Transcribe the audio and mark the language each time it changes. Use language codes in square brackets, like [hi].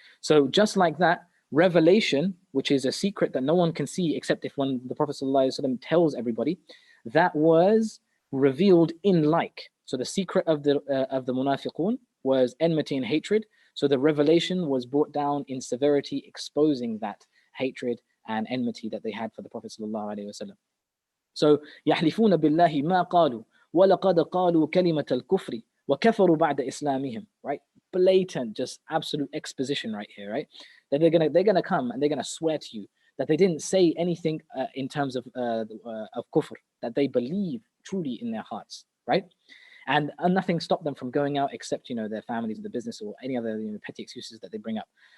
[en] So just like that, revelation, which is a secret that no one can see except if when the Prophet ﷺ tells everybody, that was revealed in like. So the secret of the munafiqun was enmity and hatred. So the revelation was brought down in severity, exposing that hatred and enmity that they had for the Prophet ﷺ. [ar] So يحلفون بالله ما قالوا ولقد قالوا كلمة الكفر وكفروا بعد إسلامهم, right? [en] blatant, just absolute exposition right here, right? That they're gonna come and they're gonna swear to you that they didn't say anything in terms of kufr, that they believe truly in their hearts, right? And nothing stopped them from going out except, their families, the business, or any other petty excuses that they bring up.